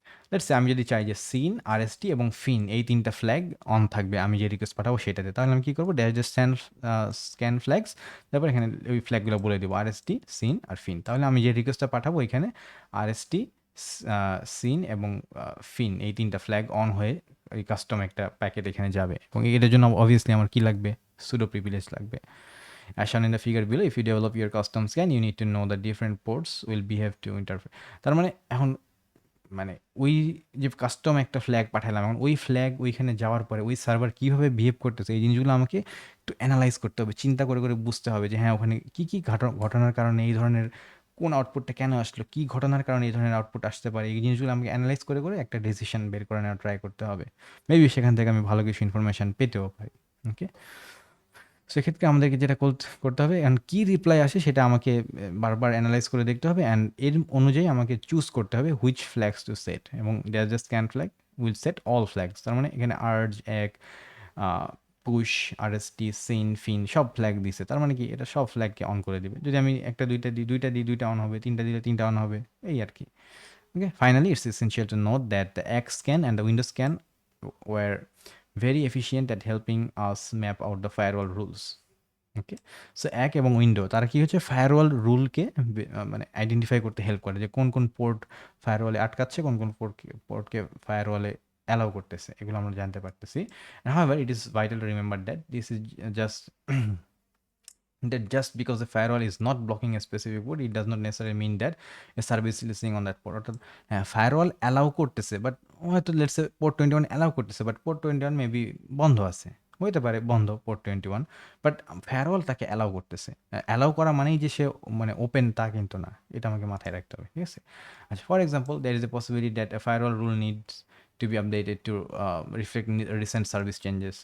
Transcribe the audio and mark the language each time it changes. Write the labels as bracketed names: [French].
[Bangla] Let's আমি যদি চাই যে সিন, আরএসটি এবং ফিন এই 3টা ফ্ল্যাগ অন থাকবে আমি যে রিকোয়েস্ট পাঠাবো সেটাতে, তাহলে আমি কী করবো, ড্যাশ স্ক্যান ফ্ল্যাগস, তারপর এখানে ওই ফ্ল্যাগগুলো বলে দেবো আরএসটি, সিন আর ফিন। তাহলে আমি যে রিকোয়েস্টটা পাঠাবো এখানে আরএসটি, সিন এবং ফিন এই 3টা ফ্ল্যাগ অন হয়ে এই কাস্টম একটা প্যাকেট এখানে যাবে, এবং এটার জন্য অবভিয়াসলি আমার কি লাগবে, সুডো প্রিভিলেজ লাগবে। [English] As shown in the figure below, if you develop your custom scan, you need to know that different ports will behave to interface. [Bangla] তার মানে এখন মানে ওই যে কাস্টম একটা ফ্ল্যাগ পাঠালাম, এখন ওই ফ্ল্যাগ ওইখানে যাওয়ার পরে ওই সার্ভার কীভাবে বিহেভ করতেছে, এই জিনিসগুলো আমাকে একটু অ্যানালাইজ করতে হবে, চিন্তা করে বুঝতে হবে যে হ্যাঁ ওখানে কী ঘটনার কারণে এই ধরনের, কোন আউটপুটটা কেন আসলো, কী ঘটনার কারণে এই ধরনের আউটপুট আসতে পারে, এই জিনিসগুলো আমাকে অ্যানালাইজ করে একটা ডিসিশন বের করে নেওয়ার ট্রাই করতে হবে। মেবি সেখান থেকে আমি ভালো কিছু ইনফরমেশান পেতেও পারি। ওকে, সেক্ষেত্রে আমাদেরকে যেটা করতে হবে, অ্যান্ড কী রিপ্লাই আসে সেটা আমাকে বারবার অ্যানালাইজ করে দেখতে হবে, অ্যান্ড এর অনুযায়ী আমাকে চুজ করতে হবে [English] which flags to set, [Bangla] এবং [English] That's the scan flag will set all flags. [Bangla] তার মানে এখানে আর্জ, এক, পুশ, আরএসটি, সিন, ফিন সব ফ্ল্যাগ দিছে, তার মানে কি এটা সব ফ্ল্যাগকে অন করে দিবে। যদি আমি একটা দুইটা অন হবে, 3টা দিলে 3টা অন হবে, এই আর কি। [English] Okay, finally it's essential to note that the ACK scan and the window scan were very efficient at helping us map out the firewall rules. [Bangla] Okay, so এক এবং উইন্ডো তারা কি হচ্ছে ফায়ারওয়াল রুলকে মানে আইডেন্টিফাই করতে হেল্প করে যে কোন কোন পোর্ট ফায়ারওয়ালে আটকাচ্ছে, কোন কোন পোর্টকে ফায়ারওয়ালে অ্যালাউ করতেছে, এগুলো আমরা জানতে পারতেছি। [English] However it is vital to remember that this is just that just because the firewall is not blocking a specific port, it does not necessarily mean that a service is listening on that port. [Bangla] অর্থাৎ হ্যাঁ firewall allow করতেছে, but হয়তো let's say port 21 allow করতেছে, but port 21 maybe বন্ধ আছে, হইতে পারে বন্ধ পোর্ট 21, বাট ফায়ারওয়াল তাকে অ্যালাউ করতেছে। অ্যালাউ করা মানেই যে সে মানে ওপেন তা কিন্তু না, এটা আমাকে মাথায় রাখতে হবে, ঠিক আছে? [English] আচ্ছা, for example there is a possibility that a firewall rule needs to be updated to reflect recent service changes.